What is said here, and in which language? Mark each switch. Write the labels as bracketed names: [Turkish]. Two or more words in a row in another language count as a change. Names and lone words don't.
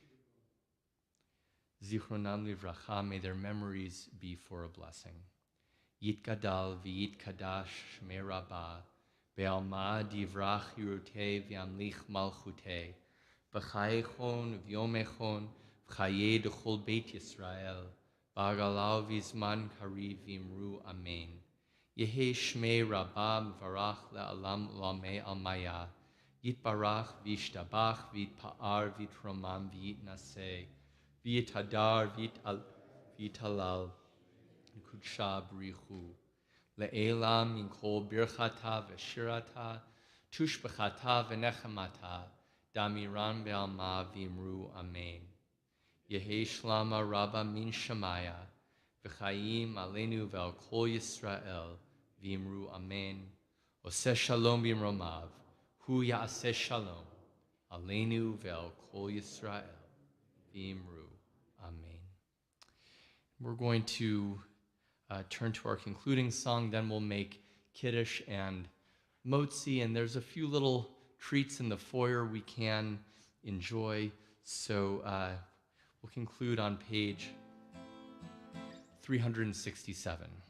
[Hebrew] Zichronam Livracha, [English] may their memories be for a blessing. [Aramaic] Yitgadal v'yitkadash shmei rabbah, be'alma divrach hirutei v'yamlich malchutei, b'chayechon v'yomechon v'chayei d'chol beit Yisrael, b'agalau v'zman kariv v'imru amen. Yehi shmei rabbah m'varach le'alam u'lamei almaya, yitbarach v'yishtabach v'yitpa'ar v'yitromam v'yitnaseh, v'yitadar v'yitalal, Kudsha Brichu, Le'elam min kol birchata v'shirata, tushbechata v'nechemata, damiran be'alma v'imru amen. Yehi shlama rabba min shamaya, v'chayim aleinu ve'al kol Yisrael, v'imru amen. Oseh shalom b'imromav, hu ya'aseh shalom, aleinu ve'al kol Yisrael, v'imru amen. [English] We're going to turn to our concluding song, then we'll make Kiddush and Motzi, and there's a few little treats in the foyer we can enjoy. So we'll conclude on page 367.